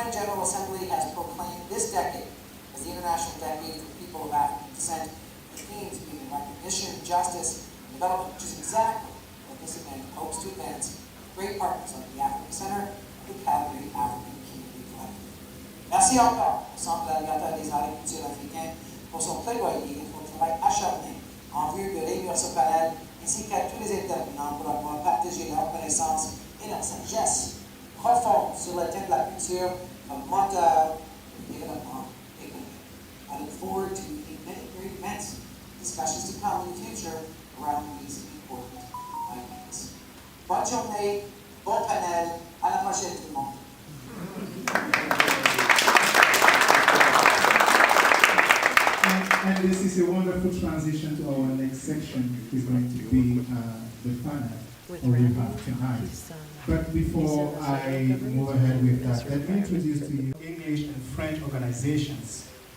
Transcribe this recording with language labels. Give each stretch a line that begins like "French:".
English: The UN General Assembly has proclaimed this decade as the International Decade for People of African Descent, the themes being recognition, justice, and development, which is exactly what this event hopes to advance with great partners like the African Center and the Calgary African Community Collective.
French: Merci encore au Centre de la Liberté des Arts et Cultures africains pour son plaidoyer et pour le travail acharné en vue de réunir ce panel, ainsi qu'à tous les intervenants pour avoir partagé leur connaissance et leur sagesse profonde sur le thème de la culture comme moteur de développement économique.
English: I look forward to many great events, discussions to come in the future around these important ideas.
French: Bonne journée, bon panel, à la prochaine tout le monde.
English: And this is a wonderful transition to our next section, which is going to be the panel we have tonight. But before I move ahead with that, let me introduce to you English and French organizations.